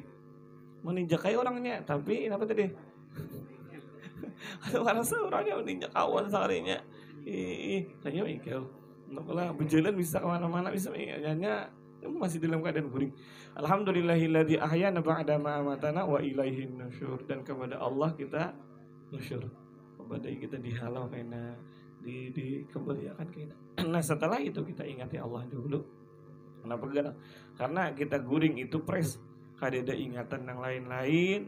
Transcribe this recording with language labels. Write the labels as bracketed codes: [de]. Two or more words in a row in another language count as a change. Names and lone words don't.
[bjn] Meninjak kayak orangnya, tapi apa tadi? Kada merasa orangnya meninjak kawan sekalinya. Tanya maigau. Nampaklah berjalan bisa kemana-mana bisa hanya masih dalam keadaan guring. [ar] الحمد لله الذي أحيانا بعد ما أماتنا وإليه النشور. [bjn] Dan kepada Allah kita nusyur. Kepada kita dihalau kena dikembalikan kena. Nah setelah itu kita ingati Allah dulu. Kenapa enggak? Karena kita guring itu pres. Kada ada ingatan yang lain-lain.